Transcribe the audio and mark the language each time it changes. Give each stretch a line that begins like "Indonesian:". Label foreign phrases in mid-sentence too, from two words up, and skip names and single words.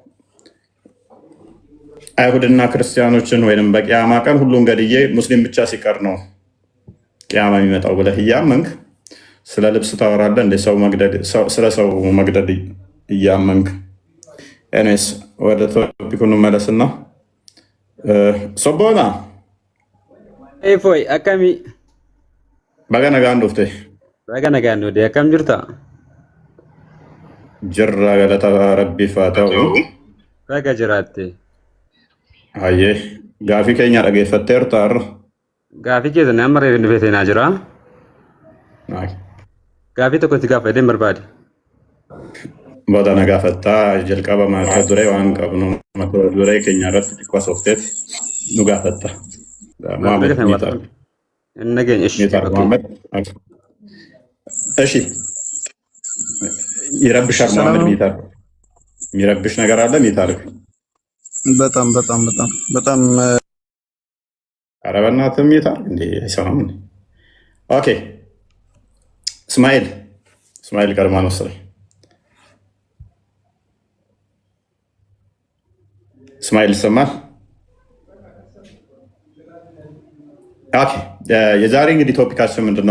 Amharic: አይሁድና ክርስቲያኖችን ወይም በቂያማ ቀን ሁሉን ገድዬ ሙስሊም ብቻ ሲቀር ነው ቂያማ የሚመጣው ብለህ እያመንክ ስለ ልብስ ታወራለህ እንደ ስለ ሰው መግደል እያመንክ። ኤኒዌይስ ወደ ቶፒኩን መለስና ሶቦና ፎይ አካሚ
Oromo: baga nagaan dhufte de akkam jirta? Jirra galata rabbiif haa ta'u. Baga jiraatte. Hayyee gaafii keenya dhageeffatteerta har'a? Gaafii keessan amma reefin dhufeetii naa jira. Gaafii tokko itti gaafadheen barbaade. Booda na gaafattaa jalqaba mata duree waan qabnu mata duree keenya irratti xiqqoo soofteeti nu gaafatta.
Amharic: ነገኝ እሺ እሺ ይረብሻል ማለት ሚታር የሚረብሽ ነገር አለ ሚታር በጣም ኧረ በእናትህ ሚታር እንዴ አይሰማም እንዴ ኦኬ እስማኤል ቀድማ ነው መሰለኝ እስማኤል ይሰማል ኦኬ የዛሬ እንግዲህ ቶፒካችን ምንድነው?